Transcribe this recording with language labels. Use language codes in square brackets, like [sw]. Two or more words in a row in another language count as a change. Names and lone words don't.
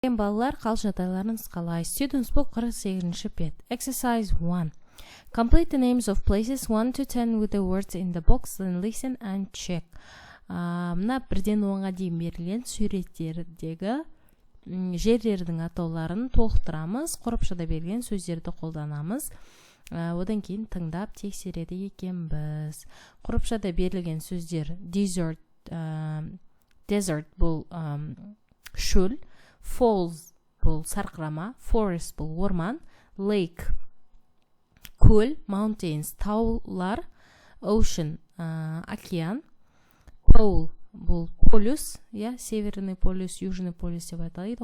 [kk] Балалар қал жағдайларыңыз қалай? [en] Students book 48-ші бет. Exercise 1. Complete the names of places 1 to 10 with the words in the box, then listen and check. [kk] Мына 1-ден 10-ға дейін берілген суреттердегі жерлердің атауларын толықтырамыз, қорапшада берген сөздерді қолданамыз. Одан кейін тыңдап тексереді екенбіз. Қорапшада берілген сөздер desert бұл шөл, falls бұл сарқырама, forest бұл орман, lake көл, mountains таулар, ocean океан, pole бұл полюс, [ru] северный полюс, южный полюс [kk] деп айтылады.